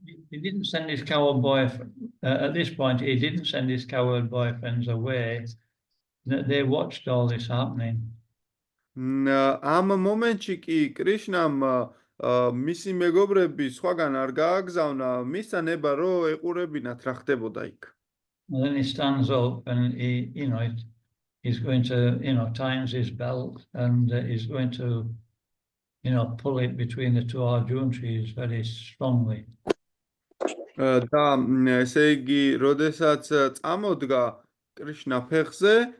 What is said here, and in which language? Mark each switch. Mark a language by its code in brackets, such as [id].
[en] He didn't send his coward boyfriend. At this point, he didn't send his coward boyfriends away. They watched all this happening. [ka] ამ მომენტში კი კრიშნამ მისი მეგობრები სხვაგან არ გააგზავნა, მისცა ნება რომ ეყურებინათ რა ხდებოდა იქ. [en] And then he stands up and he's going to, tightens his belt and he's going to, pull it between the two Arjun trees very strongly. [ka] და ესე იგი, როდესაც წამოდგა კრიშნა ფეხზე,